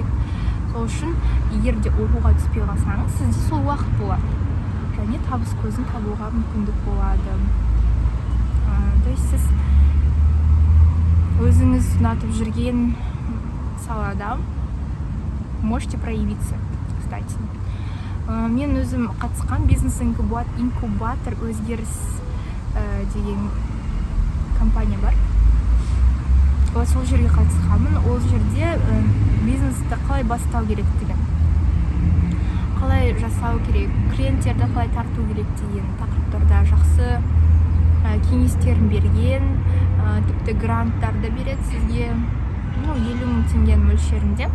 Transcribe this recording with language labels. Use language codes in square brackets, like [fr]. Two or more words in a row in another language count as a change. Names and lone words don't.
[kk] Сол үшін, егер де оқуға түспей қалсаңыз, сізде сол уақыт болады. Және табыс көзін табуға мүмкіндік болады. [ru] То есть [kk] сіз өзіңіз ұнатып жүрген салада [ru] можете проявиться, кстати. [kk] Мен өзім қатысқан бизнес-инкубатор өзгеріс деген компания бар. Сол жерге қатысқанмын. Ол жерде бизнесті қалай бастау керектігін, қалай жасау керек, клиенттерді қалай тарту керек деген тақырыптарда жақсы кеңестерін берген, тіпті гранттарды береді сізге, 50 000 теңгенің мөлшерінде.